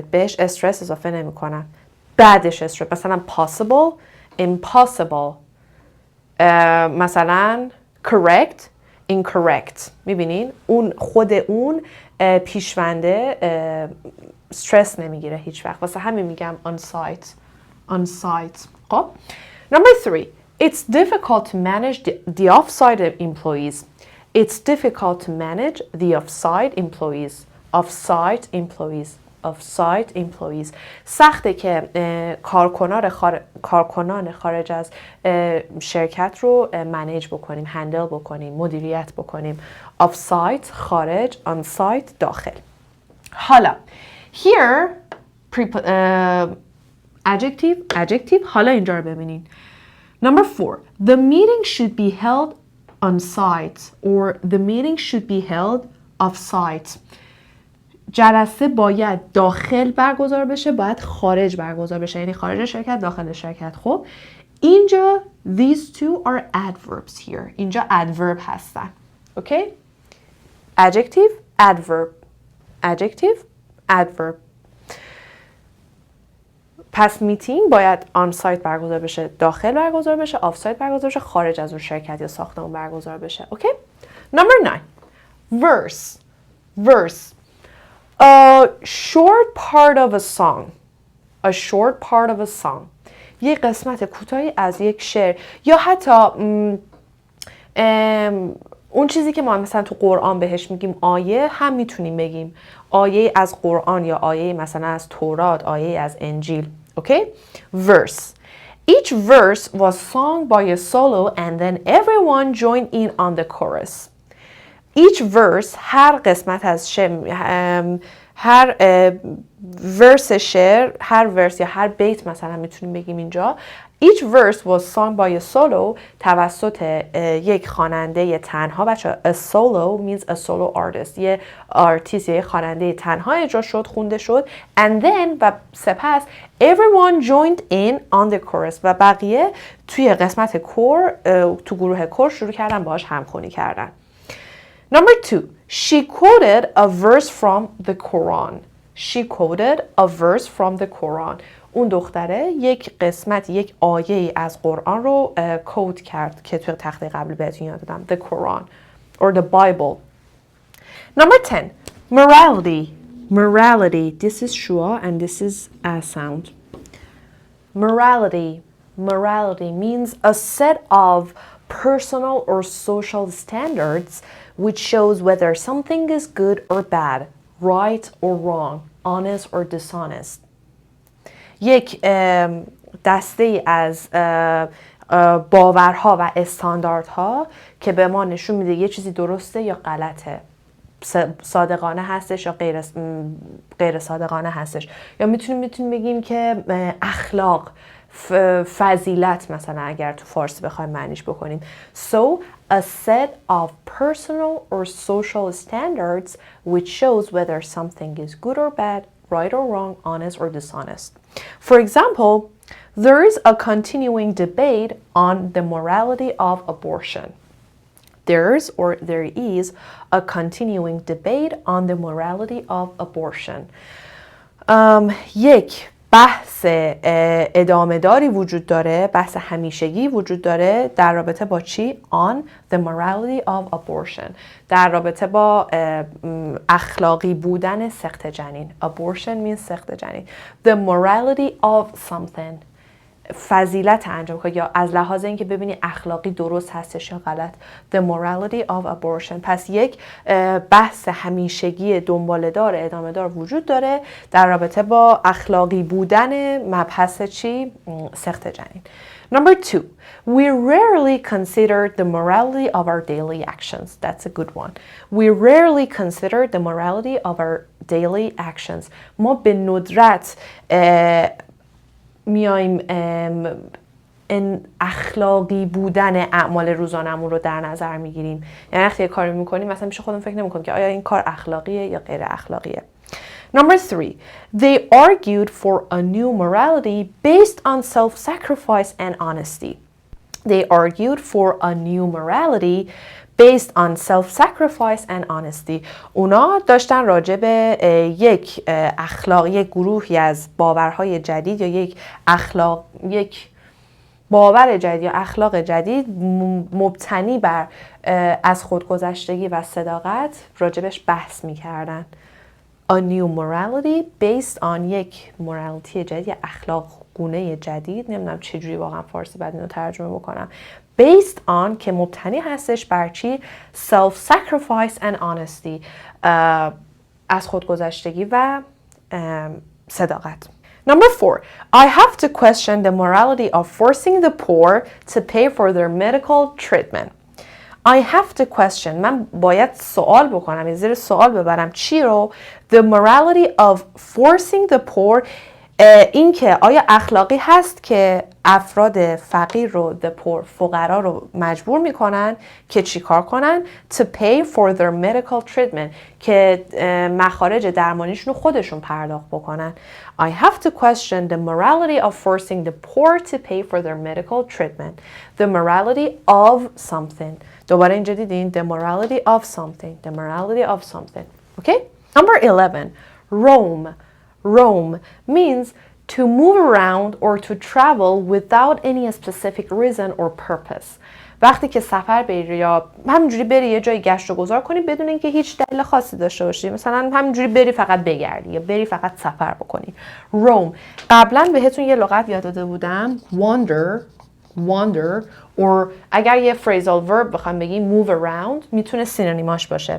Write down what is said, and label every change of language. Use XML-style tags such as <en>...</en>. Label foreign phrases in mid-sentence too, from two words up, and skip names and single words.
<fa>بهش استرس اضافه نمی کنم. بعدش استرس. مثلا</fa> <en>possible, impossible. مثلا correct, incorrect.</en> <fa>میبینین خود اون پیشونده استرس نمیگیره هیچ وقت. واسه همین میگم</fa> <en>on site.</en> <fa>خب</fa> <en>number 3. It's difficult to manage the off-site employees. It's difficult to manage the off-site employees. Off-site employees.</en> <fa>سخته که کارکنان خارج از شرکت رو منیج بکنیم، هندل بکنیم، مدیریت بکنیم. Off-site خارج، on-site داخل. حالا</fa> <en>here adjective</en> <fa>حالا اینجا رو ببینین.</fa> <en>Number 4. The meeting should be held on site or the meeting should be held off site.</en> <fa>جلسه باید داخل برگزار بشه، باید خارج برگزار بشه، یعنی خارج شرکت داخل شرکت. خب اینجا</fa> <en>these two are adverbs here.</en> <fa>اینجا adverb هستن. اوکی؟</fa> <en>adjective, adverb.</en> <fa>پس میتینگ باید آن سایت برگزار بشه، داخل برگزار بشه، آف سایت برگزار بشه، خارج از اون شرکت یا ساختمون برگزار بشه.</fa> <en>اوکی؟ Number 9. verse. Verse. A short part of a song. A short part of a song.</en> <fa>یه قسمت کوتاهی از یک شعر یا حتی اون چیزی که ما مثلا تو قرآن بهش میگیم آیه هم میتونیم بگیم آیه از قرآن یا آیه مثلا از تورات، آیه از انجیل.</fa> <en>Okay? Verse. Each verse was sung by a solo and then everyone joined in on the chorus. Each verse</en> <fa>هر قسمت از شعر هر ورس شعر هر ورس یا هر بیت مثلا میتونیم بگیم اینجا</fa> <en>Each verse was sung by a solo</en> <fa>توسط یک خواننده تنها. بچه</fa> <en>a solo means a solo artist</en> <fa>یه آرتیست یا یه خواننده تنها اجرا شد خونده شد</fa> <en>and then</en> <fa>و سپس</fa> <en>everyone joined in on the chorus</en> <fa>و بقیه توی قسمت کور تو گروه کور شروع کردن باهاش همخوانی کردن.</fa> <en>Number 2, she quoted a verse from the Quran. She quoted a verse from the Quran.</en> <fa>اون دختره یک قسمت یک آیه از قرآن رو کوت کرد که توی تخته قبل بهتون یاد دادم.</fa> <en>The Quran or the Bible. Number 10, morality. Morality. This is shua and this is a sound. Morality. Morality means a set of personal or social standards which shows whether something is good or bad, right or wrong, honest or dishonest.</en> <fa>یک دسته از باورها و استانداردها که به ما نشون میده یه چیزی درسته یا غلطه، صادقانه هستش یا غیر صادقانه هستش. یا میتونیم بگیم که اخلاق، فضیلت مثلا اگر تو فارسی بخوایم معنیش بکنیم.</fa> <en>So a set of personal or social standards which shows whether something is good or bad, right or wrong, honest or dishonest. For example, there is a continuing debate on the morality of abortion. There is a continuing debate on the morality of abortion.</en> <fa>یک بحث ادامه داری وجود داره، بحث همیشگی وجود داره در رابطه با چی؟</fa> <en>On the morality of abortion.</en> <fa>در رابطه با اخلاقی بودن سقط جنین.</fa> <en>Abortion means</en> <fa>سقط جنین.</fa> <en>The morality of something.</en> <fa>فضیلت انجام که یا از لحاظ اینکه ببینی اخلاقی درست هستش یا غلط.</fa> <en>The morality of abortion.</en> <fa>پس یک بحث همیشگی دنباله‌دار ادامه‌دار وجود داره در رابطه با اخلاقی بودن مبحث چی؟ سقط جنین.</fa> <en>Number 2, we rarely consider the morality of our daily actions. That's a good one. We rarely consider the morality of our daily actions.</en> <fa>ما به ندرت میایم این اخلاقی بودن اعمال روزانمون رو در نظر میگیریم. یعنی وقتی یه کاری میکنیم مثلا میشه خودمون فکر نمیکنیم که آیا این کار اخلاقیه یا غیر اخلاقیه.</fa> <en>Number 3, they argued for a new morality based on self-sacrifice and honesty. They argued for a new morality based on self-sacrifice and honesty.</en> <fa>اونا داشتن راجع به یک گروهی از باورهای جدید یا یک باور جدید یا اخلاق جدید مبتنی بر از خودگذشتگی و صداقت راجبش بحث می‌کردن.</fa> <en>A new morality based on</en> <fa>یک مورالتی جدید یا اخلاق گونه جدید، نمیدونم چجوری واقعا فارسی بعد اینو ترجمه بکنم.</fa> <en>Based on</en> <fa>که مبتنی هستش بر چی؟</fa> <en>Self-sacrifice and honesty.</en> <fa>از خودگذشتگی و صداقت.</fa> <en>Number 4, I have to question the morality of forcing the poor to pay for their medical treatment. I have to question.</en> <fa>من باید سوال بکنم، زیر سوال ببرم چی رو؟</fa> <en>The morality of forcing the poor.</en> <fa>این که آیا اخلاقی هست که افراد فقیر رو</fa> <en>the poor</en> <fa>فقرا رو مجبور میکنن که چی کار کنن؟</fa> <en>To pay for their medical treatment.</en> <fa>که مخارج درمانیشون رو خودشون پرداخت بکنن.</fa> <en>I have to question the morality of forcing the poor to pay for their medical treatment. The morality of something.</en> <fa>دوباره اینجا دیدین</fa> <en>the morality of something. The morality of something. Okay? Number 11. Roam. Roam means to move around or to travel without any specific reason or purpose.</en> <fa>وقتی که سفر بری یا همینجوری بری یه جای گشت و گذار کنی بدون اینکه هیچ دلیل خاصی داشته باشی، مثلا همینجوری بری فقط بگردی یا بری فقط سفر بکنی. روم، قبلا بهتون یه لغت یاد داده بودم،</fa> <en>wander or</en> <fa>اگر یه</fa> <en>phrasal verb</en> <fa>بخوام بگیم</fa> <en>move around</en> <fa>میتونه سینونیماش باشه.</fa>